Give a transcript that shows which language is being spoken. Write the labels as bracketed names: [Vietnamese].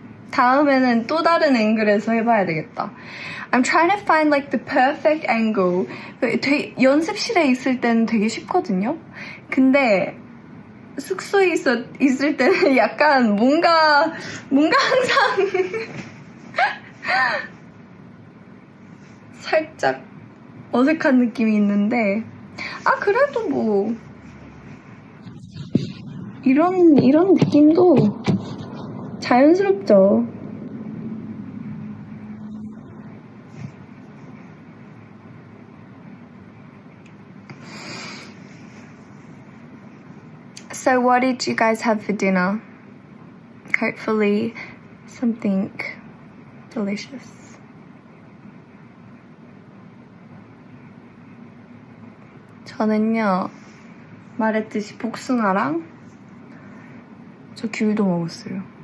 [Korean] 다음에는 또 다른 앵글에서 해봐야 되겠다. [English] I'm trying to find like the perfect angle. [Korean] 연습실에 있을 때는 되게 쉽거든요. 근데 숙소에 있을 때는 약간 뭔가 항상 살짝 어색한 느낌이 있는데 그래도 뭐 이런 느낌도 자연스럽죠. [English] So what did you guys have for dinner? Hopefully something delicious. [Korean] 저는요, 말했듯이 복숭아랑 저 귤도 먹었어요.